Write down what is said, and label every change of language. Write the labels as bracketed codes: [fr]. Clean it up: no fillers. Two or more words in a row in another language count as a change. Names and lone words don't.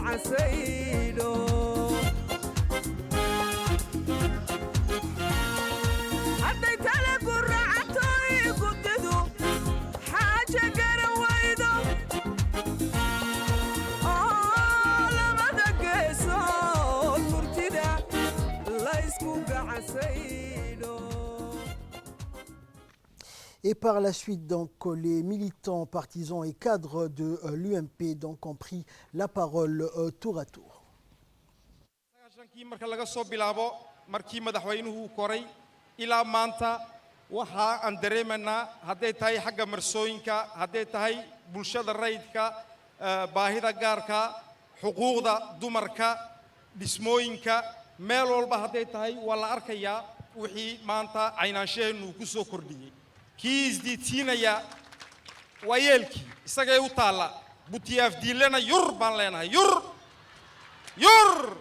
[so] saydho hadday tale ku raacato ii guddidu xaaja garan waydo oo labada geesood murtida laysku gacasaydho. [fr] Et par la suite, donc, les militants, partisans et cadres de l'UMP donc, ont pris la parole tour à tour. [so] marka laga soo bilaabo markii madaxweynuhu koray ilaa maanta waxa aan dareemanaa hadday tahay xagga marsooyinka hadday tahay bulshada rayidka baahida gaarka xuquuqda dumarka dhismooyinka meel walba hadday tahay waa la arkayaa wixii maanta caynaanshaheenu ku soo kordhiyey kii isdiidsiinaya waa yeelkii isagay u taalla butiyaaf diilena yur baan leenahay yur